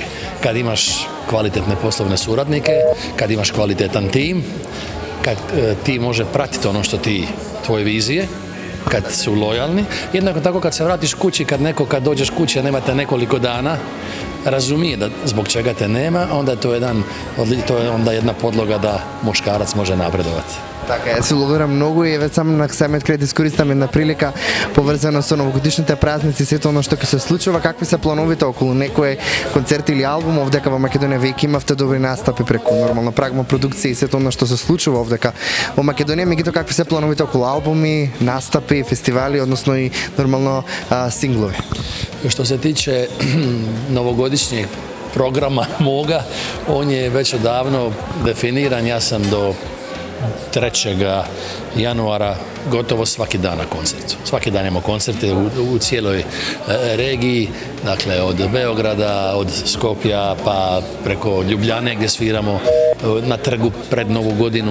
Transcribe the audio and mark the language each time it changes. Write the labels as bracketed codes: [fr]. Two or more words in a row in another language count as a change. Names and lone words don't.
[hr] Kad imaš kvalitetne poslovne suradnike, kad imaš kvalitetan tim, kad ti može pratiti ono što tvoje vizije, kad su lojalni, jednako tako kad se vratiš kući, kad dođeš kući, a nemate nekoliko dana, razumije da zbog čega te nema, onda to je onda jedna podloga da muškarac može napredovati. [mk] Така е, се благодарам многу и веќе само на самиот крај да искористам една прилика поврзано со новогодишните празници, сето оно што ќе се случува, какви се плановите околу некој концерт или албум овдека во Македонија веќе имавте добри настапи преку нормално Прагма продукција и сето оно што се случува овдека во Македонија, меѓутоа какви се плановите околу албуми, настапи, фестивали, односно и нормално синглови? [hr] Što se tiče novogodišnjeg programa moga, on je već odavno definiran, ja sam do 3. januara gotovo svaki dan na koncertu. Svaki dan imamo koncerte u cijeloj regiji, dakle od Beograda, od Skopja pa preko Ljubljane gdje sviramo na trgu pred Novu godinu.